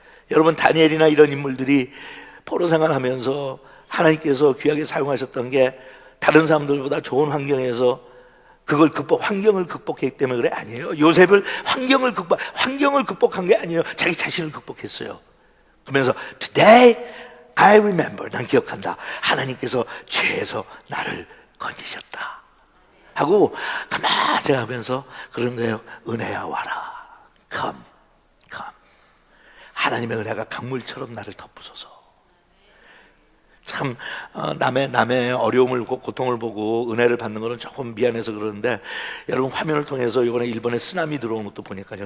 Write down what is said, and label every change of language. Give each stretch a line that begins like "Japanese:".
Korean: 여러분, 다니엘이나 이런 인물들이 포로 생활하면서 하나님께서 귀하게 사용하셨던 게 다른 사람들보다 좋은 환경에서 그걸 환경을 극복했기 때문에 그래? 아니에요. 요셉을 환경을 극복한 게 아니에요. 자기 자신을 극복했어요. 그러면서
English: Today I remember.
Korean: 난 기억한다. 하나님께서 죄에서 나를 건지셨다. 하고 가만히 하면서 그런 거예요. 은혜야 와라. Come. 하나님의 은혜가 강물처럼 나를 덮으소서. 참 남의 어려움을, 고통을 보고 은혜를 받는 거는 조금 미안해서 그러는데, 여러분 화면을 통해서 이번에 일본에 쓰나미 들어온 것도 보니까요.